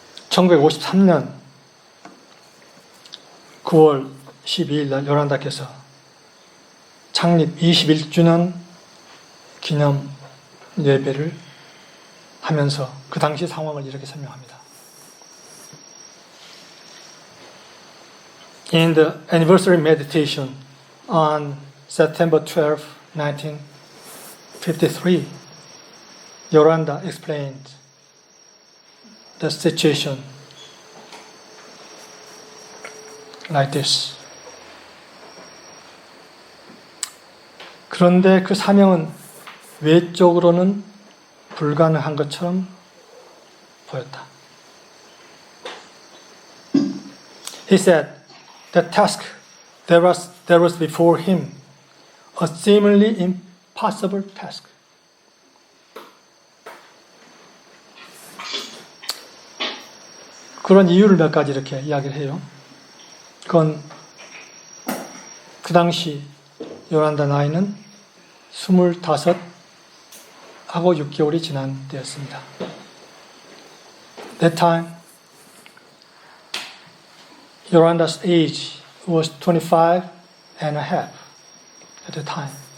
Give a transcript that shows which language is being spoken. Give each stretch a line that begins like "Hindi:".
Korean: (1953년 9월 12일 날 요란다께서 창립 21주년 기념 예배를 하면서 그 당시 상황을 이렇게 설명합니다.
English: In the anniversary meditation on September 12, 1953, Yoranda explained the situation like this.
Korean: 그런데 그 사명은 외적으로는 불가능한 것처럼 보였다.
English: He said the task that was before him, a seemingly impossible task.
Korean: 그런 이유를 몇 가지 이렇게 이야기를 해요. 그건 그 당시 요란다 나이는 25하고 6개월이 지난 때였습니다.
English: That time, Yoranda's age was 25 and a half at the time.